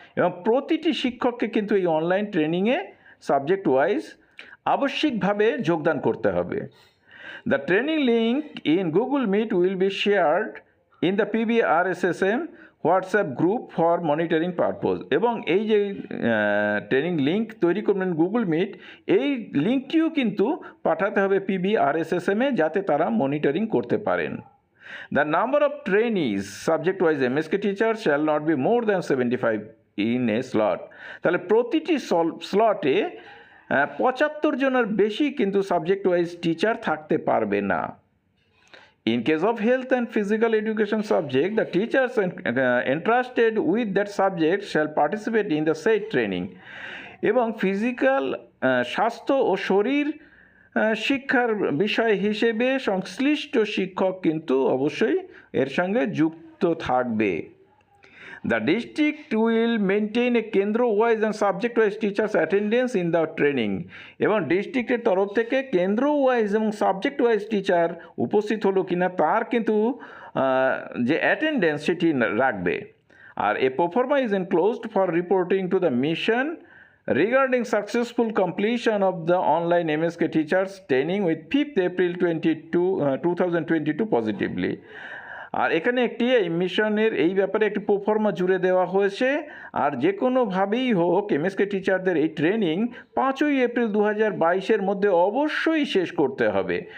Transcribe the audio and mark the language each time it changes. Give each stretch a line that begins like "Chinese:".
Bangla: এবং প্রতিটি শিক্ষককে কিন্তু এই অনলাইন ট্রেনিংয়ে সাবজেক্ট ওয়াইজ আবশ্যিকভাবে যোগদান করতে হবে।
English: The training link in Google Meet will be shared in the PBRSSM WhatsApp group for monitoring purpose.
Bangla: এবং এই যে ট্রেনিং লিঙ্ক তৈরি করবেন গুগল মিট, এই লিঙ্কটিও কিন্তু পাঠাতে হবে PBRSSM-এ যাতে তারা মনিটরিং করতে পারেন।
English: The number of trainees subject-wise MSK teachers shall not be more than 75 in a slot।
Bangla: তাহলে প্রতিটি স্লটে 75 জনের বেশি কিন্তু সাবজেক্ট ওয়াইজ টিচার থাকতে পারবে না।
English: In case of health and physical education subject, the teachers entrusted with that subject shall participate in the said training।
Bangla: এবং physical স্বাস্থ্য ও শরীর শিক্ষার বিষয় হিসেবে সংশ্লিষ্ট শিক্ষক কিন্তু অবশ্যই এর সঙ্গে যুক্ত থাকবে।
English: The district will maintain a kendra wise and subject wise teachers attendance in the training।
Bangla: এবং ডিস্ট্রিক্টের তরফ থেকে কেন্দ্র ওয়াইজ এবং সাবজেক্ট ওয়াইজ টিচার উপস্থিত হলো কিনা তার কিন্তু যে অ্যাটেন্ডেন্স সেটি রাখবে।
English: আর a proforma is enclosed for reporting to the mission regarding successful completion of the online MSK teachers training with 5th April 2022 positively।
Bangla: আর এখানে একটি এই মিশনের এই ব্যাপারে একটি প্রোফর্মা জুড়ে দেওয়া হয়েছে। আর যে কোনোভাবেই হোক MSK টিচারদের এই ট্রেনিং 5ই এপ্রিল 2022-এর মধ্যে অবশ্যই শেষ করতে হবে।